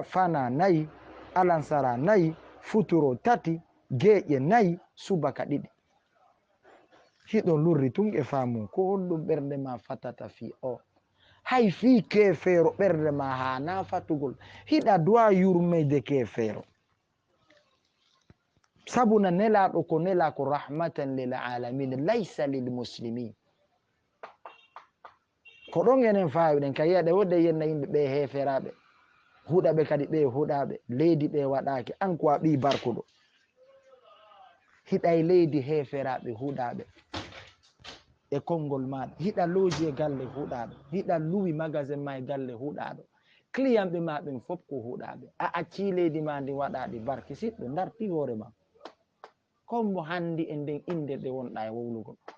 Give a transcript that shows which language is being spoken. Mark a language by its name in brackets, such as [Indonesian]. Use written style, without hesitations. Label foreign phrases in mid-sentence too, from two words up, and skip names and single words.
[Fula] fana nayi alansara nayi futuro tati geƴe nayi subaka ɗiɗi hiɗon lurri tun e faamu ko honɗum ɓernde ma fatata fi o hay fi kefeero ɓernde ma ha na fatugol hiɗa duwa yurmeyde kefeero sabuna nelaɗo ko nela ko [Arabic] رحمة للعالمين ليس للمسلمين [Fula] ko ɗon enen fawiɗen ka yiyaɗe wodde yenna yimɓe ɓe heferaɓe huɗaɓe kadi ɓe huɗaɓe leydi ɓe waɗaki an ko a ɓi barkuɗo hiɗay leydi heferaɓe huɗaɓe e konngol maɗa hiɗa looji e galle huɗaɗo hiɗa luwi magasin ma e galle huɗaɗo client ɓe ma ɓen fof ko huɗaɓe a acci leydi ma ndi waɗaɗi barke siɗɗo darti hoore ma comme handi e nden inde ɗe wonɗa e wowlugol